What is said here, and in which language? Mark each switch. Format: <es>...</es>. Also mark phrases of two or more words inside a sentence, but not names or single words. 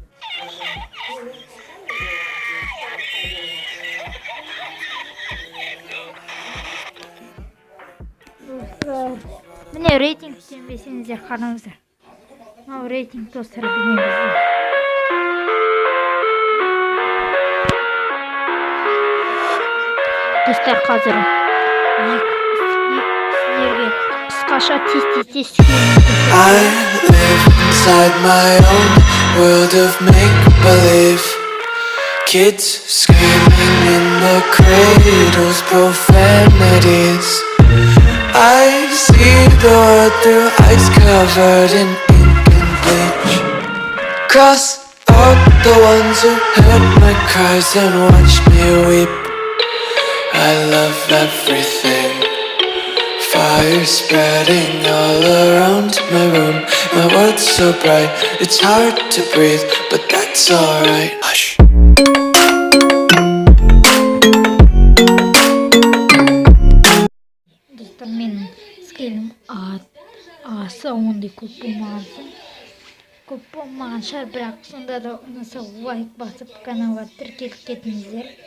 <kk>Міне рейтинг сенбесеңіздер қараңыздар. Мынау рейтинг, достар, бізде. Достар, қазір сіздерге қысқаша тез</kk> <en>I live inside my own world of make-believe. Kids screaming in the cradles, profanities. I see the world through ice covered in ink and bleach. Cross out the ones who heard my cries and watched me weep. I love everything. Fire spreading all around my room. My world's so bright, it's hard to breathe, but that's alright. Hush.</en> <kk>Достар, менің скейлім аса ондай көп болмаған шығар, бірақ сонда да ұнаса лайк басып каналға тіркеліп кетіңіздер.</kk>